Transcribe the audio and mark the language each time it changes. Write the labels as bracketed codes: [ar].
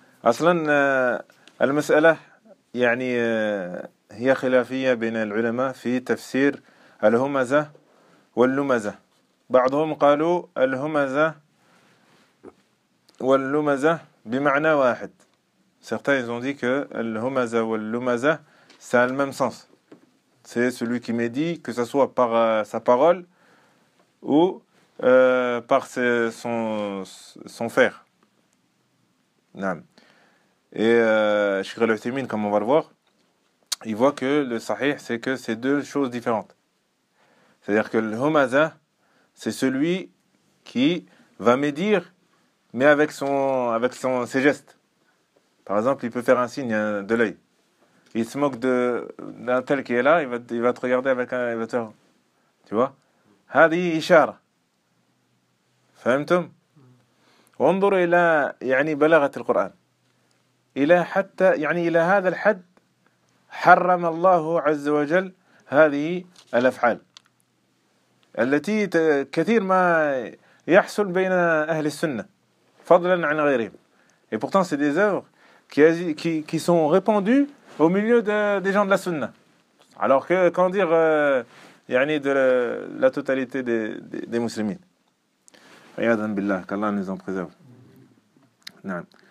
[ar] أصلاً المسألة يعني هي خلافية بين العلماء في تفسير الهمزة واللمزة. بعضهم قالوا الهمزة واللمزة بمعنى واحد. [fr] Certains ont dit que الهمزة واللمزة ça a le même sens. C'est celui qui médit, que ce soit par sa parole ou par son fer. Naam. Et Cheikh Al-Uthaymin, comme on va le voir, il voit que le sahih, c'est que c'est deux choses différentes. C'est-à-dire que le humaza, c'est celui qui va médire, mais avec ses gestes. Par exemple, il peut faire un signe de l'œil. Il se moque d'un tel qui est là, il va te regarder avec un éveilleur. Tu vois ? [ar] Hadi ishara. فهمتم؟ وانظر إلى يعني بلاغة القرآن إلى حتى يعني إلى هذا الحد حرم الله عز وجل هذه الأفعال التي كثير ما يحصل بين أهل السنة فضلا عن غيرهم. [fr] Et pourtant c'est des œuvres qui sont répandues au milieu des gens de la Sunna. Alors que quand dire يعني de la totalité des musulmans. Ayadan billah, qu'Allah nous en préserve. Naam.